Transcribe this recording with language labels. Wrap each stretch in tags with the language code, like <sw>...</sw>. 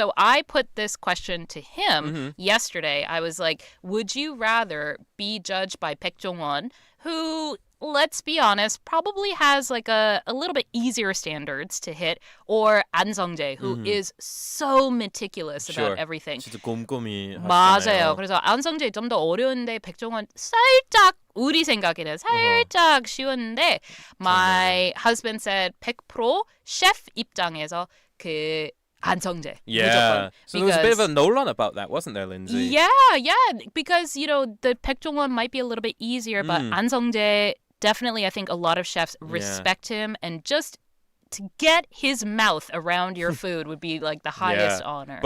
<en>So I put this question to him yesterday. I was like, would you rather be judged by Baek Jong-won, who, let's be honest, probably has like a little bit easier standards to hit, or An Sung-jae, who is so meticulous about everything.</en> <ko>진짜 꼼꼼히 맞아요. 하시잖아요. 그래서 안성재 좀 더 어려운데 백종원 살짝 우리 생각에는 살짝 쉬웠는데</ko> <en>my husband said 100%</en> <ko>셰프 입장에서 그 안성재</ko> <en>Yeah.</en> <ko>무조건.</ko> <en>So there was a bit of a 논란 about that, wasn't there, Lindsay? Yeah, because you know the 백종원 might be a little bit easier, but 안성재 definitely I think a lot of chefs respect him, and just to get his mouth around your food would be like the highest honor.</en>